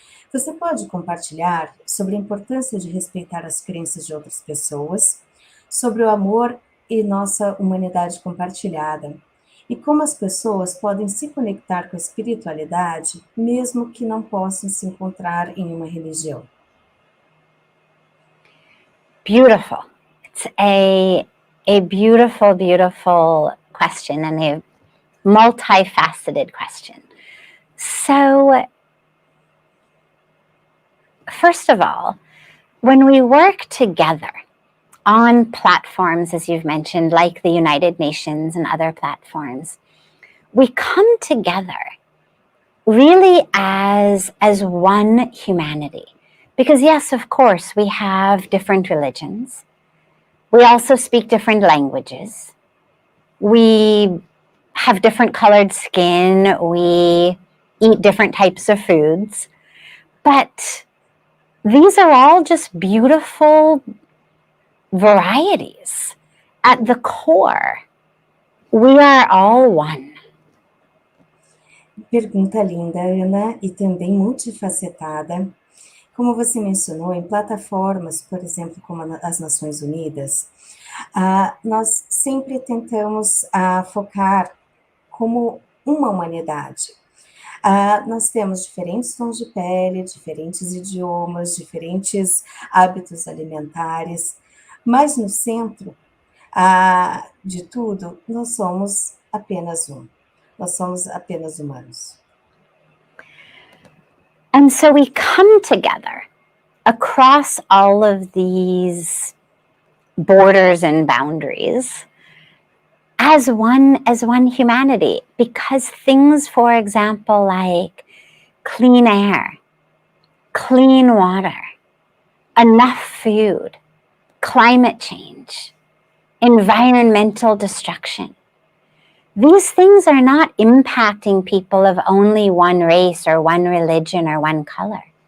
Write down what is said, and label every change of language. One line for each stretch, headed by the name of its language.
Portuguese: Você pode compartilhar sobre a importância de respeitar as crenças de outras pessoas, sobre o amor e nossa humanidade compartilhada, e como as pessoas podem se conectar com a espiritualidade, mesmo que não possam se encontrar em uma religião.
English: Beautiful. It's a beautiful, beautiful question, and a multifaceted question. So, first of all, when we work together on platforms, as you've mentioned, like the United Nations and other platforms, we come together really as one humanity. Because yes, of course, we have different religions. We also speak different languages. We have different colored skin. We eat different types of foods. But these are all just beautiful varieties. At the core, we are all one.
Portuguese: Pergunta linda, Ana, e também multifacetada. Como você mencionou, em plataformas, por exemplo, como as Nações Unidas, nós sempre tentamos focar como uma humanidade. Nós temos diferentes tons de pele, diferentes idiomas, diferentes hábitos alimentares, mas no centro de tudo, nós somos apenas um. Nós somos apenas humanos.
English: And so we come together across all of these borders and boundaries as one humanity, because things, for example, like clean air, clean water, enough food, climate change, environmental destruction, these things are not impacting people of only one race or one religion or one color.